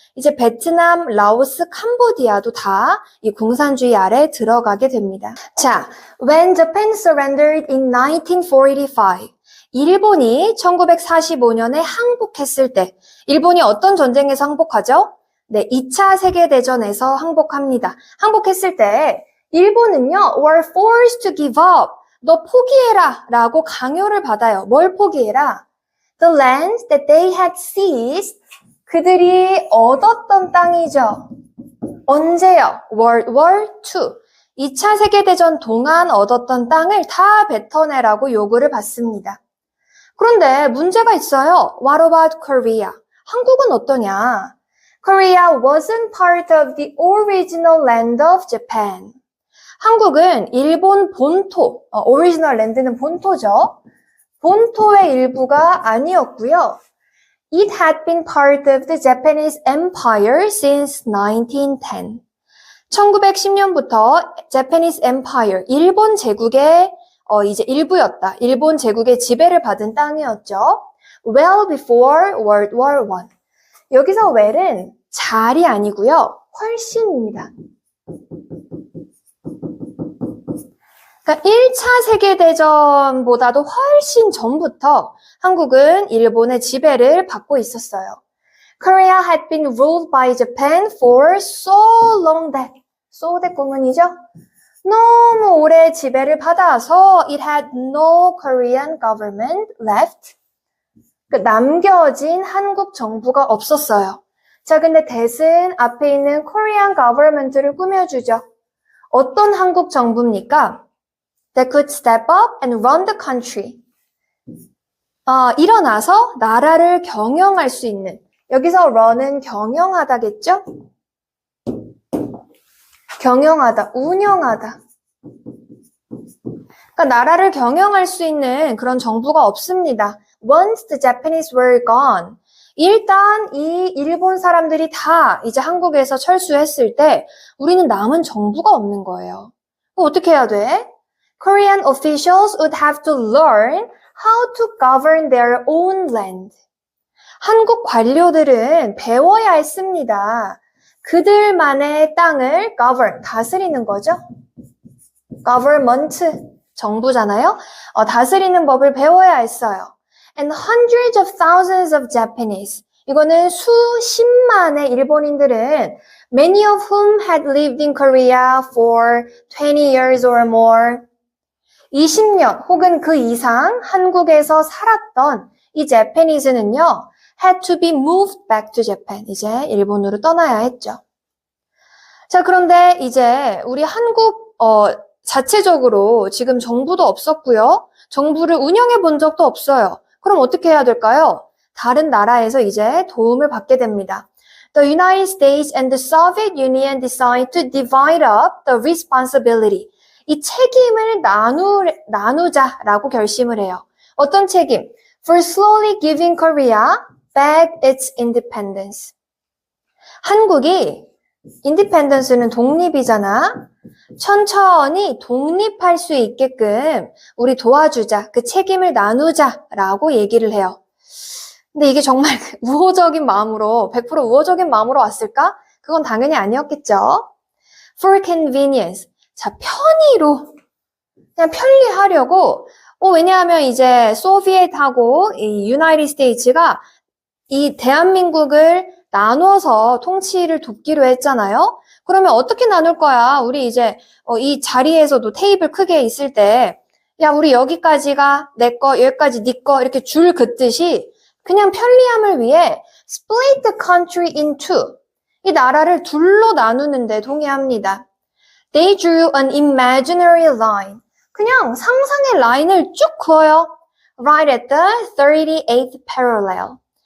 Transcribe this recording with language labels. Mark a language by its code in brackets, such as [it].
[ko] 이제 베트남, 라오스, 캄보디아도 다 이 공산주의 아래 들어가게 됩니다. 자, [en] when Japan surrendered in 1945, [ko] 일본이 1945년에 항복했을 때, 일본이 어떤 전쟁에서 항복하죠? 네, 2차 세계대전에서 항복합니다. 항복했을 때 일본은요, [en] were forced to give up. [ko] 너 포기해라 라고 강요를 받아요. 뭘 포기해라? [en] The land that they had seized. [ko] 그들이 얻었던 땅이죠. 언제요? [en] World War II. [ko] 2차 세계대전 동안 얻었던 땅을 다 뱉어내라고 요구를 받습니다. 그런데 문제가 있어요. [en] What about Korea? [ko] 한국은 어떠냐? [en] Korea wasn't part of the original land of Japan. [ko] 한국은 일본 본토, original land는 본토죠. 본토의 일부가 아니었고요. [en] It had been part of the Japanese Empire since 1910. [ko] 1910년부터 Japanese Empire, 일본 제국의 이제 일부였다. 일본 제국의 지배를 받은 땅이었죠. [en] Well before World War I. [ko] 여기서 well은 잘이 아니고요. 훨씬입니다. 그러니까 1차 세계대전보다도 훨씬 전부터 한국은 일본의 지배를 받고 있었어요. [en] Korea had been ruled by Japan for so long that, so that [ko] 구문이죠? 너무 오래 지배를 받아서 [en] it had no Korean government left. [ko] 남겨진 한국 정부가 없었어요. 자, 근데 that은 앞에 있는 Korean government를 꾸며주죠. 어떤 한국 정부입니까? [en] That could step up and run the country. [ko] 일어나서 나라를 경영할 수 있는. 여기서 run은 경영하다겠죠? 경영하다, 운영하다. 그러니까 나라를 경영할 수 있는 그런 정부가 없습니다. [en] Once the Japanese were gone. [ko] 일단 이 일본 사람들이 다 이제 한국에서 철수했을 때 우리는 남은 정부가 없는 거예요. 어떻게 해야 돼? [en] Korean officials would have to learn how to govern their own land. [ko] 한국 관료들은 배워야 했습니다. 그들만의 땅을 govern, 다스리는 거죠. government, 정부잖아요. 다스리는 법을 배워야 했어요. [en] And hundreds of thousands of Japanese. [ko] 이거는 수십만의 일본인들은 [en] many of whom had lived in Korea for 20 years or more. [ko] 20년 혹은 그 이상 한국에서 살았던 이 Japanese는요, [en] had to be moved back to Japan. [ko] 이제 일본으로 떠나야 했죠. 자, 그런데 이제 우리 한국 자체적으로 지금 정부도 없었고요. 정부를 운영해 본 적도 없어요. 그럼 어떻게 해야 될까요? 다른 나라에서 이제 도움을 받게 됩니다. [en] The United States and the Soviet Union decide to divide up the responsibility. [ko] 이 책임을 나누자라고 결심을 해요. 어떤 책임? [en] For slowly giving Korea back its independence. [ko] 한국이 independence는 독립이잖아. 천천히 독립할 수 있게끔 우리 도와주자, 그 책임을 나누자라고 얘기를 해요. 근데 이게 정말 우호적인 마음으로, 100% 우호적인 마음으로 왔을까? 그건 당연히 아니었겠죠. [en] For convenience. [ko] 자, 편의로, 그냥 편리하려고, 왜냐하면 이제 소비에트하고 이 유나이티드 스테이츠가 이 대한민국을 나눠서 통치를 돕기로 했잖아요. 그러면 어떻게 나눌 거야? 우리 이제 이 자리에서도 테이블 크게 있을 때, 야, 우리 여기까지가 내 거, 여기까지 네 거 이렇게 줄 긋듯이 그냥 편리함을 위해 [en] split the country in two. [ko] 이 나라를 둘로 나누는 데 동의합니다. [en] They drew an imaginary line. [ko] 그냥 상상의 라인을 쭉 그어요. [en] Right at the 38th parallel.